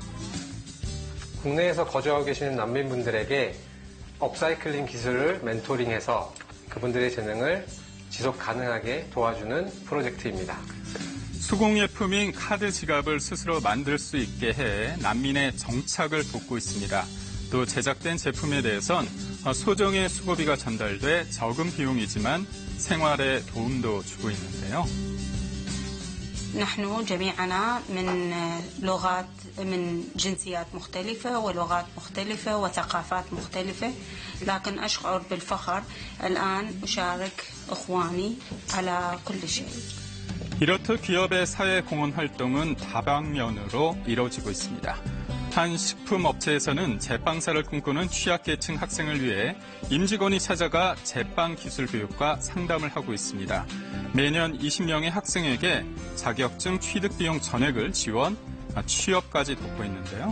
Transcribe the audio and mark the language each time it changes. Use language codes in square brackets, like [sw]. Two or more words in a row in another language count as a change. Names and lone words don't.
[ko] 국내에서 거주하고 계시는 난민분들에게 업사이클링 기술을 멘토링해서 그분들의 재능을 지속 가능하게 도와주는 프로젝트입니다. 수공예품인 카드 지갑을 스스로 만들 수 있게 해 난민의 정착을 돕고 있습니다. 또 제작된 제품에 대해선 소정의 수고비가 전달돼 적은 비용이지만 생활에 도움도 주고 있는데요. [ar] نحن جميعنا من جنسيات مختلفة ولغات مختلفة وثقافات مختلفة لكن أشعر بالفخر الآن أشارك إخواني على كل شيء. [ko] 이렇듯 기업의 사회 공헌 활동은 다방면으로 이루어지고 있습니다. 한 식품업체에서는 제빵사를 꿈꾸는 취약계층 학생을 위해 임직원이 찾아가 제빵 기술 교육과 상담을 하고 있습니다. 매년 20명의 학생에게 자격증 취득 비용 전액을 지원, 취업까지 돕고 있는데요.